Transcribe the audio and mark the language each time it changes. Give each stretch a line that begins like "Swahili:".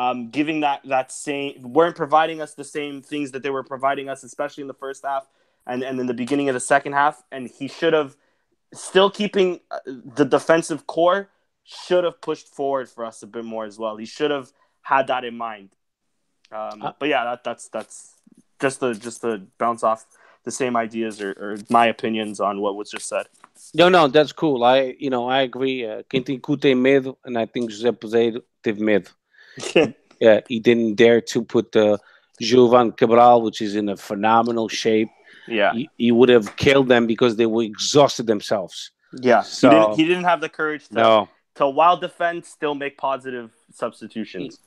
English: giving that same, weren't providing us the same things that they were providing us, especially in the first half and in the beginning of the second half, and he should have, still keeping the defensive core, should have pushed forward for us a bit more as well. He should have had that in mind. But yeah, that's just to bounce off the same ideas or my opinions on what was just said. No, that's cool. I agree.
Portuguese: Quem tem cu tem medo,
English: and I think
Portuguese: José Peseiro teve medo.
English: Yeah, he didn't dare to put Jovan Cabral, which is in a phenomenal shape. Yeah. he would have killed them because they were exhausted themselves. Yeah. So he didn't have the courage to while defend, still make positive substitutions.